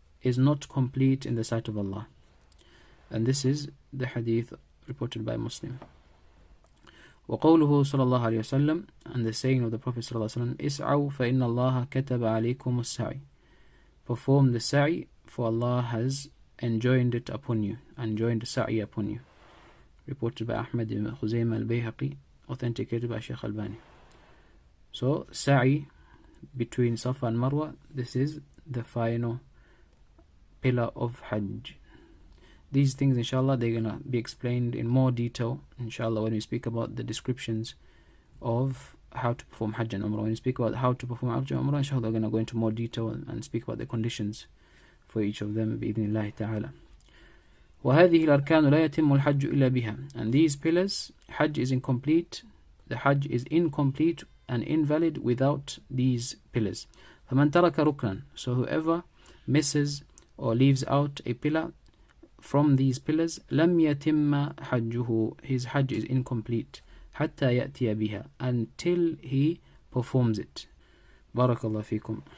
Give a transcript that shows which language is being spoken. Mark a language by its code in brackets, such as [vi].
[en] is not complete in the sight of Allah. And this is the hadith reported by Muslim. [ar] وقوله صلى الله عليه وسلم, [en] and the saying of the Prophet [ar] صلى الله عليه وسلم, اسعوا فإن الله كتب عليكم السعي. [en] Perform the sa'i, for Allah has enjoined it upon you, enjoined the sa'i upon you. Reported by Ahmad ibn Khuzaymah al-Bayhaqi, authenticated by Shaykh Albani. So sa'i between Safa and Marwa, this is the final pillar of Hajj. These things, inshallah, they're going to be explained in more detail, inshallah, when we speak about the descriptions of how to perform Hajj and Umrah. When we speak about how to perform Hajj and Umrah, inshallah, we're going to go into more detail and speak about the conditions for each of them, بإذن الله تعالى. [ar] وهذه الأركان لا يتم الحج إلا بها. [en] And these pillars, Hajj is incomplete, the Hajj is incomplete and invalid without these pillars. [ar] فمن ترك ركنا, [en] so whoever misses or leaves out a pillar from these pillars, [ar] لم يتم حجه, [en] his Hajj is incomplete, [ar] حتى يأتي بها, [en] until he performs it. Barakallah fikum.